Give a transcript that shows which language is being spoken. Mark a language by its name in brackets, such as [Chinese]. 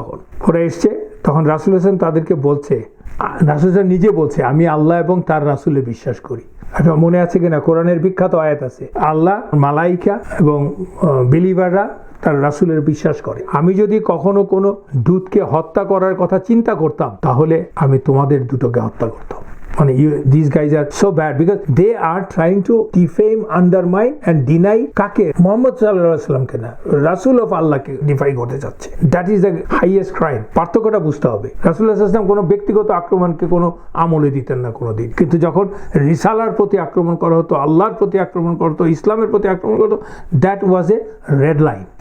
[Bangla] তখন ওরা এসছে, তখন রাসূলুল্লাহ সাল্লাল্লাহু আলাইহি ওয়াসাল্লাম তাদেরকে বলছে, রাসূলুল্লাহ নিজে বলছে, আমি আল্লাহ এবং তার রাসূলে বিশ্বাস করি। এটা মনে আছে কিনা, কোরআনের বিখ্যাত আয়াত আছে, আল্লাহ, মালাইকা এবং বিলিভাররা তার রাসূলের বিশ্বাস করে। আমি যদি কখনো কোনো দূতকে হত্যা করার কথা চিন্তা করতাম, তাহলে আমি তোমাদের দুটোকে হত্যা করতাম। মানে [English] these guys are so bad because they are trying to defame, undermine and deny [Bangla] কাকে? মুহাম্মদ সাল্লাল্লাহু আলাইহি ওয়াসাল্লামকে না, রাসূল অফ আল্লাহকে ডিফাই করতে যাচ্ছে। [English] That is the highest crime. [Bangla] পার্থক্যটা বুঝতে হবে। রাসূলুল্লাহ সাল্লাল্লাহু আলাইহি ওয়াসাল্লাম কোনো ব্যক্তিগত আক্রমণকে কোনো আমলে দিতেন না কোনোদিন, কিন্তু যখন রিসালার প্রতি আক্রমণ করা হতো, আল্লাহর প্রতি আক্রমণ করা হতো, ইসলামের প্রতি আক্রমণ করা হতো, [English] That was a red line.